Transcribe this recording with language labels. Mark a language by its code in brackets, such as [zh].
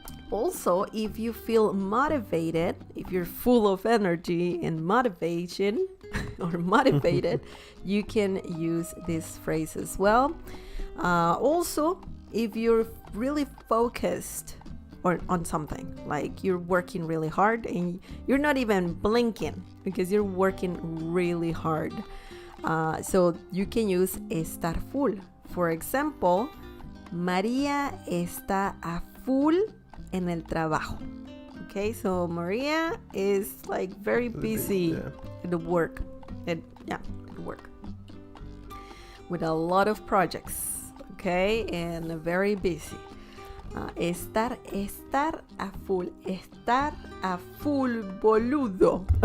[en] Also, if you feel motivated, if you're full of energy and motivation or motivated, you can use this phrase as well. Also, if you're really focused on something, like you're working really hard and you're not even blinking because you're working really hard. So you can use estar full. For example, [es] María está a full en el trabajo. [en] Okay, so Maria is like very busy at the work. At work. With a lot of projects. Okay, and very busy. [es] Estar a full. Estar a full, boludo.